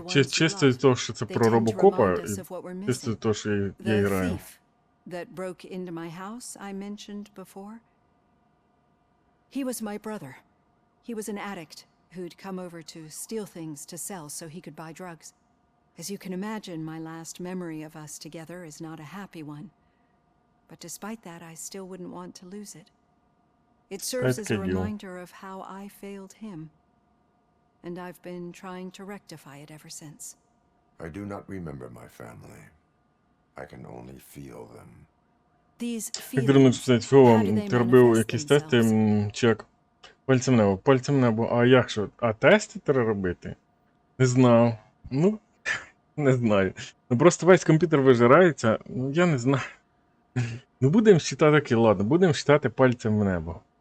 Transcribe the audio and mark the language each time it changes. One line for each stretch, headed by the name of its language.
Ukrainian: Чисто від того, що це про RoboCop, і чисто від того, що я граю.
English: That broke into my house I mentioned before. He was my brother. He was an addict who'd come over to steal things to sell so he could buy drugs. As you can imagine, my last memory of us together is not a happy one. But despite that, I still wouldn't want to lose it. It serves as a reminder of how I failed him. And I've been trying to rectify it ever since. I do not remember my family. I can only feel them.
Ukrainian: Як дивно писати, Фіо, ти робив якісь тести, чек. Пальцем небо. А як що? А тести треба робити? Не знав. Ну, не знаю. Ну просто весь комп'ютер вижирається, ну я не знаю. Ну будемо считати таки, ладно, будемо считати пальцем в небо.